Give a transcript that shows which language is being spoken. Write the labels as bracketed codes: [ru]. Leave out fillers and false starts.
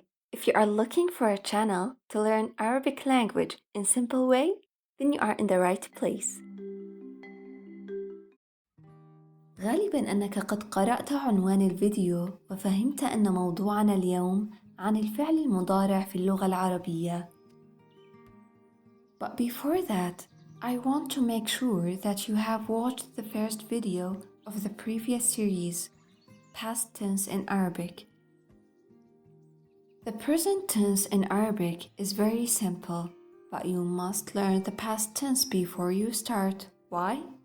[en] If you are looking for a channel to learn Arabic language in simple way, then you are in the right place. [ar] غالبا أنك قد قرأت عنوان الفيديو وفهمت أن موضوعنا اليوم عن الفعل المضارع في اللغة العربية. [en] But before that, I want to make sure that you have watched the first video of the previous series, Past Tense in Arabic. The present tense in Arabic is very simple, but you must learn the past tense before you start. Why?